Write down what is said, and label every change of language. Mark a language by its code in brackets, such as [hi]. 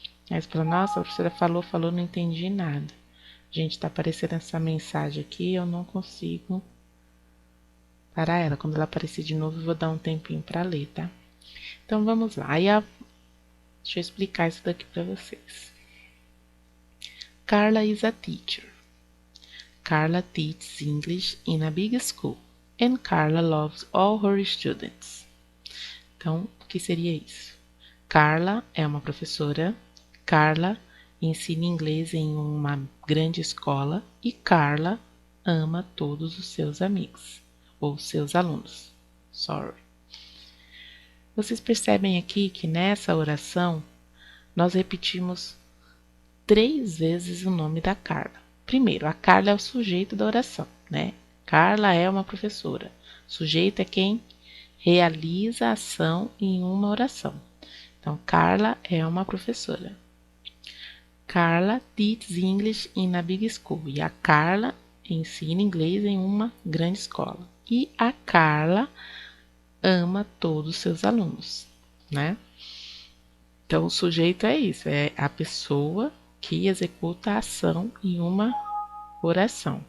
[pt] Aí você fala, nossa, a professora falou, não entendi nada. Gente, tá aparecendo essa mensagem aqui, eu não consigo parar ela. Quando ela aparecer de novo, eu vou dar um tempinho para ler, tá? Então, vamos lá. Deixa eu explicar isso daqui para vocês. [en] Carla is a teacher. Carla teaches English in a big school. And Carla loves all her students. [pt] Então, o que seria isso? Carla é uma professora. Carla ensina inglês em uma grande escola. E Carla ama todos os seus amigos. Ou seus alunos. [en] Sorry. [pt] Vocês percebem aqui que nessa oração nós repetimos 3 vezes o nome da Carla. Primeiro, a Carla é o sujeito da oração, né? Carla é uma professora. Sujeito é quem realiza a ação em uma oração. Então, Carla é uma professora. [en] Carla teaches English in a big school. [pt] E a Carla ensina inglês em uma grande escola. E a Carla ama todos os seus alunos, né? Então, o sujeito é isso, é a pessoa que executa a ação em uma oração.